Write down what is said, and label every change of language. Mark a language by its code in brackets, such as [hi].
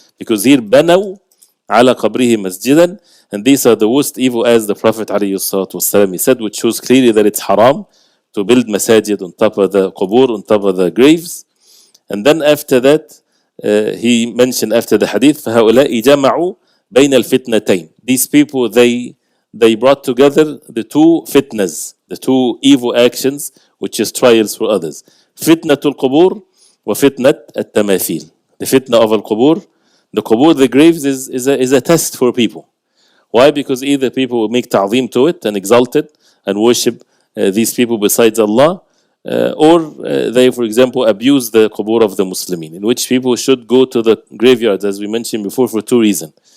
[en] Because here [ar] بنوا على قبره مسجدا, [en] and these are the worst evil, as the Prophet ﷺ he said, which shows clearly that it's haram to build masajid on top of the qubur, on top of the graves. And then after that, he mentioned after the hadith, [ar] فهؤلاء جمعوا بين الفتنتين. [en] These people, they brought together the two fitnas, the two evil actions, which is trials for others. [ar] فتنة القبور وفتنة التماثيل. [en] The fitna of al-qubur, the qubur, the graves, is a test for people. Why? Because either people will make ta'zeem to it and exalt it and worship these people besides Allah, or they, for example, abuse the qubur of the Muslimin, in which people should go to the graveyards, as we mentioned before, for two reasons.